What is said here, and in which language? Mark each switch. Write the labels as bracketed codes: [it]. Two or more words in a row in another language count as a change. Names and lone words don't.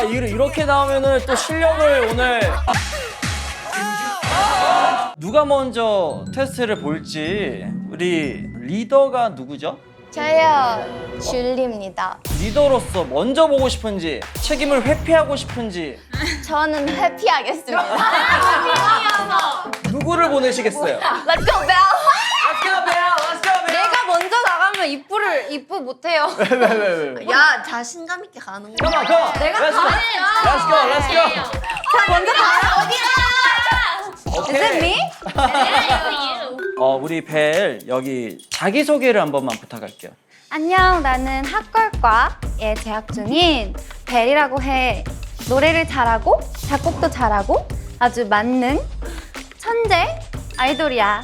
[ko] 이렇게 나오면은 또 실력을 오늘 누가 먼저 테스트를 볼지 우리 리더가 누구죠? 저요, 줄리입니다. 리더로서 먼저 보고 싶은지 책임을 회피하고 싶은지 저는 회피하겠습니다. 누구를 보내시겠어요? [en] Let's go, Bell! Let's go, Bell! Let's go, Bell! [ko] 내가 먼저 나가면 입부 못해요. 왜? 야 자신감 있게 가는 거. [en] Come on. [ko] 내가 [en] Let's go. Let's go. [ko] 먼저 나가. 오케이. [en] Is it me? [ko] 우리 벨 여기 자기소개를 한 번만 부탁할게요. 안녕, 나는 핫걸과에 재학 중인 벨이라고 해. 노래를 잘하고 작곡도 잘하고 아주 만능 천재 아이돌이야.